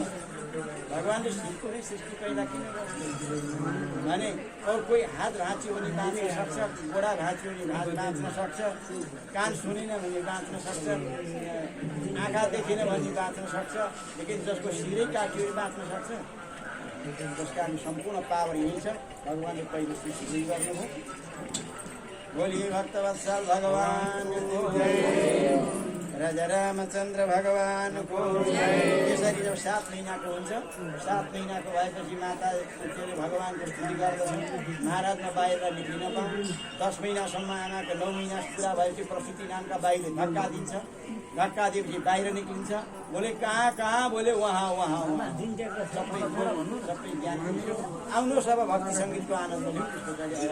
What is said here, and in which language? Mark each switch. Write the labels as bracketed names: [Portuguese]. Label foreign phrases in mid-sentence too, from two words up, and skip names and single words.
[Nepali] भगवान्ले शिरको नै सृष्टि पहिला किन गर्छ भने अरू कोही हात भाँच्यो भने बाँच्न सक्छ, गोडा भाँच्यो भने बाँच्न सक्छ, कान सुनेन भने बाँच्न सक्छ, आँखा देखेन भने बाँच्न सक्छ, लेकिन जसको शिरै काट्यो भने बाँच्न सक्छ। त्यस कारण सम्पूर्ण पावर यही छ। भगवान्ले पहिलो सृष्टि गर्नुभयो। [Hindi] बोलिए भक्तवत्सल भगवान को जय, राजा रामचन्द्र भगवान को जय। [Nepali] यसरी जब 7 महिनाको हुन्छ, 7 महिनाको भएपछि माता भगवानको स्तुति गर्दछन्। महाराजमा बाहिर निक्लिन पाऊँ। 10 महिनासम्म आमाको 9 महिना पुरा भएपछि प्रसुति नामका बाहिर धक्का दिन्छ। धक्का दिएपछि बाहिर निक्लिन्छ। [Hindi] बोले कहाँ कहाँ, बोले वहाँ वहाँ वहाँ। [Nepali] सबै ज्ञान आउनुहोस् अब भक्ति सङ्गीतको आनन्द लिउँ। त्यसको लागि